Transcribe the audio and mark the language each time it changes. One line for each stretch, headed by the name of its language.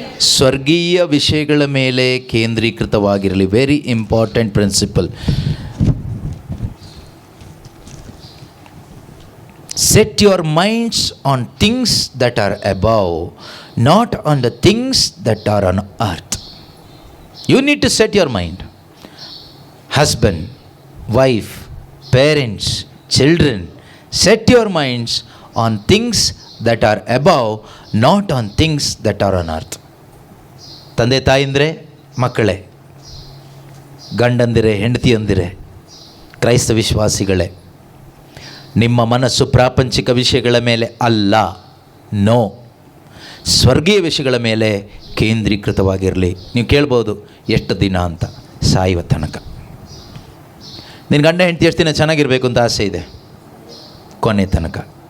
Kannada: ಸ್ವರ್ಗೀಯ ವಿಷಯಗಳ ಮೇಲೆ ಕೇಂದ್ರೀಕೃತವಾಗಿರಲಿ.
English: Very important principle. Set your minds on things that are above, not on the things that are on earth. You need to set your mind. Husband, wife, parents, children, set your minds on things that are above, not on things that are on earth.
Kannada: ತಂದೆ ತಾಯಿಂದ್ರೆ ಮಕ್ಕಳೇ, ಗಂಡಂದಿರೆ, ಹೆಂಡತಿಯಂದಿರೆ, ಕ್ರೈಸ್ತ ವಿಶ್ವಾಸಿಗಳೇ, ನಿಮ್ಮ ಮನಸ್ಸು ಪ್ರಾಪಂಚಿಕ ವಿಷಯಗಳ ಮೇಲೆ ಅಲ್ಲ, no, ಸ್ವರ್ಗೀಯ ವಿಷಯಗಳ ಮೇಲೆ ಕೇಂದ್ರೀಕೃತವಾಗಿರಲಿ. ನೀವು ಕೇಳ್ಬೋದು ಎಷ್ಟು ದಿನ ಅಂತ. ಸಾಯುವ ತನಕ. ನಿನ್ನ ಗಂಡ ಹೆಂಡತಿ ಎಷ್ಟು ದಿನ ಚೆನ್ನಾಗಿರಬೇಕು ಅಂತ ಆಸೆ ಇದೆ? ಕೊನೆ ತನಕ.